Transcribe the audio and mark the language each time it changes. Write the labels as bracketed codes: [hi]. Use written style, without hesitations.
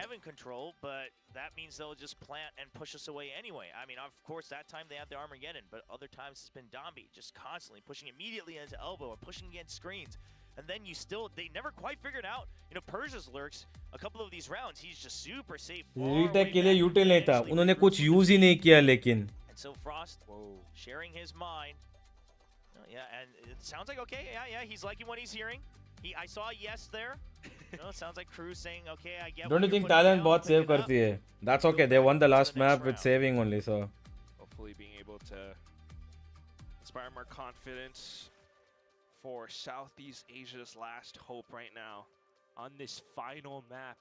[en] Heaven control, but that means they'll just plant and push us away anyway. I mean, of course, that time they had the Armageddon, but other times it's been Dambi just constantly pushing immediately into elbow or pushing against screens. And then they never quite figured out, Persia's lurks, a couple of these rounds, he's just super safe. [hi] Retake के लिए यूटिल नहीं था. उन्होंने कुछ use ही नहीं किया लेकिन. [en] And so Frost, sharing his mind. Yeah, and it sounds like okay. Yeah, he's liking what he's hearing. I saw a yes there. It sounds like Cruz saying, okay, I get. Don't you think Talon [hi] बहुत save करती है? [en] That's okay. They won the last map with saving only, so. Hopefully being able to inspire more confidence for Southeast Asia's last hope right now on this final map.